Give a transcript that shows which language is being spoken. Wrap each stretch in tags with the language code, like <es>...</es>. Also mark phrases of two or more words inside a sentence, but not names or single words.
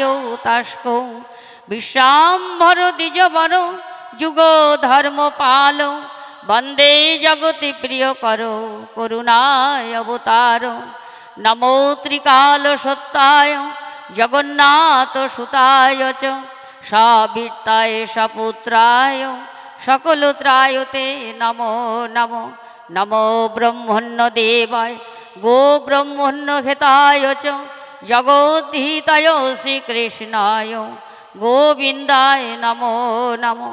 <sa>তাস্কৌ বিশ্বাম্ভর দ্বিজবর যুগ ধর্ম পাল বন্দে জগতি প্রিয় করো করুণায় অবতার নমো ত্রিকাল সত্যায় জগন্নাথ সুতায় চ সবিত্তায় সপুত্রায় সকলত্রায়তে নমো নমঃ। নমো ব্রহ্মণ্য দেবায় গো ব্রহ্মণ্য হেতায় চ জগদ্ধিতায় শ্রীকৃষ্ণায় গোবিন্দায় নমো নমঃ।</sa>